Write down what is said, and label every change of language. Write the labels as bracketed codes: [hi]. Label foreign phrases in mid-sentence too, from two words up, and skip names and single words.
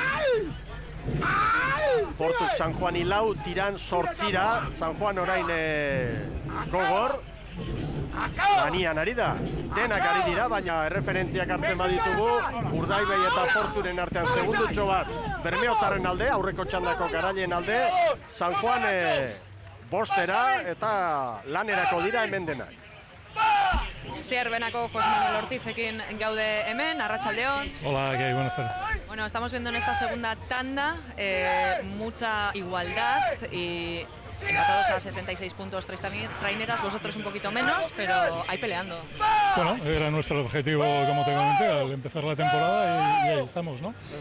[eu] Portuk San Juani lau, Tiran sortzira, San Juan orain gogor, lanian ari da, denak ari dira, baina erreferentziak hartzen baditugu, Urdaibai eta Porturen artean segundutxo bat Bermeotarren alde, aurreko txandako garaileen alde, San Juan bostera eta lanerako dira hemen denak. Zierbenako José Manuel Ortizekin gaude hemen, arratsaldeon. [es] Hola, ¿qué hay? Buenas tardes. Bueno, estamos viendo en esta segunda tanda mucha igualdad y empatados a 76 puntos traineras, vosotros un poquito menos, pero ahí peleando. Bueno, era nuestro objetivo, como te comenté, al empezar la temporada y ahí estamos, ¿no?